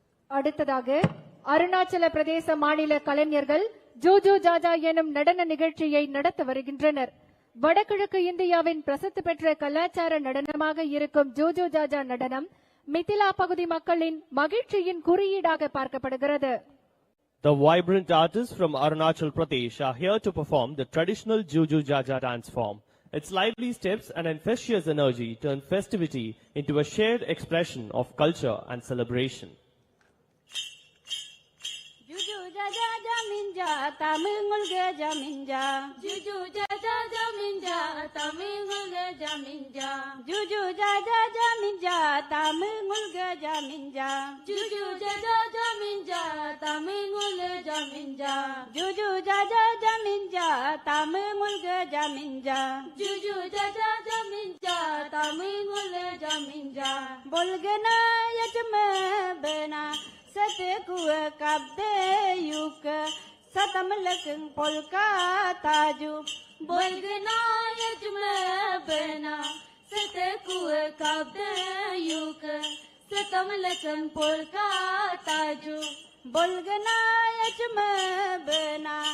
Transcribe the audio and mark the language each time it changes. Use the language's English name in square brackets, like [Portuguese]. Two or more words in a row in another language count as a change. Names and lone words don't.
[Tamil] அடுத்ததாக அருணாச்சல பிரதேச மாநில கலைஞர்கள் ஜூஜு ஜாஜா எனும் நடன நிகழ்ச்சியை நடத்த வருகின்றனர். வடகிழக்கு இந்தியாவின் பிரசித்தி பெற்ற கலாச்சார நடனமாக இருக்கும் ஜூஜு ஜாஜா நடனம் மிதிலா பகுதி மக்களின் மகிழ்ச்சியின் குறியீடாக பார்க்கப்படுகிறது. [English] The vibrant artists from Arunachal Pradesh are here to perform the traditional Juju Jaja dance form. Its lively steps and infectious energy turn festivity into a shared expression of culture and celebration. Juju Jaja Jaminja, Tamingul Jaminja. Juju Jaja Jaminja, Tamingul Jaminja. Juju Jaja Jaminja, Tamingul Jaminja. Juju Jaja Jaminja, Tamingul Jaminja. Juju Jaja Jaminja, Tamingul Jaminja. Juju Jaja Jaminja, Tamingul Jaminja. Bolgana Yajma Bena. Satekua kabde yuk satamlakeng polka taju bolgana yajma bena satekua kabde yuk satamlakeng polka taju bolgana yajma bena